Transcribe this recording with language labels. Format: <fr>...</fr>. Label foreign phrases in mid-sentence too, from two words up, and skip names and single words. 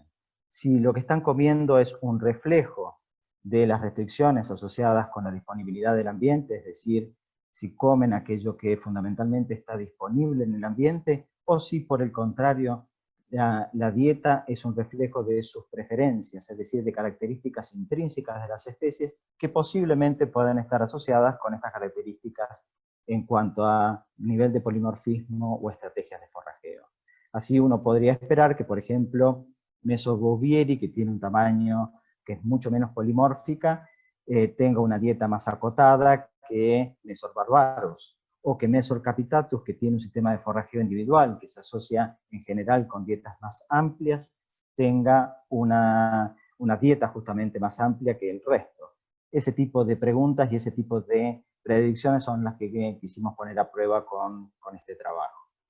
<es>Si lo que están comiendo es un reflejo de las restricciones asociadas con la disponibilidad del ambiente, es decir, si comen aquello que fundamentalmente está disponible en el ambiente, o si por el contrario la dieta es un reflejo de sus preferencias, es decir, de características intrínsecas de las especies que posiblemente puedan estar asociadas con estas características en cuanto a nivel de polimorfismo o estrategias de forrajeo. Así uno podría esperar que, por ejemplo, Mesobovieri, que tiene un tamaño que es mucho menos polimórfica, tenga una dieta más acotada que Mesor barbarus, o que Mesor capitatus, que tiene un sistema de forrajeo individual, que se asocia en general con dietas más amplias, tenga una dieta justamente más amplia que el resto. Ese tipo de preguntas y ese tipo de predicciones son las que quisimos poner a prueba con este trabajo.</es>